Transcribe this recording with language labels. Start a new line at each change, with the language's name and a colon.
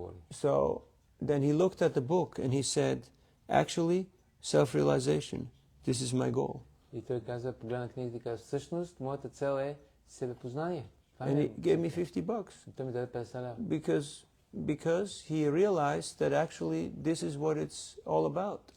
English: So then he looked at the book and he said, "Actually, self-realization. This is my goal."
Bulgarian: И той каза, погледна книгата и каза, всъщност, моята цел е себепознание.
English: And he gave me $50.
Bulgarian: Той ми даде 50 лева.
English: Because he realized that actually this is what it's all about.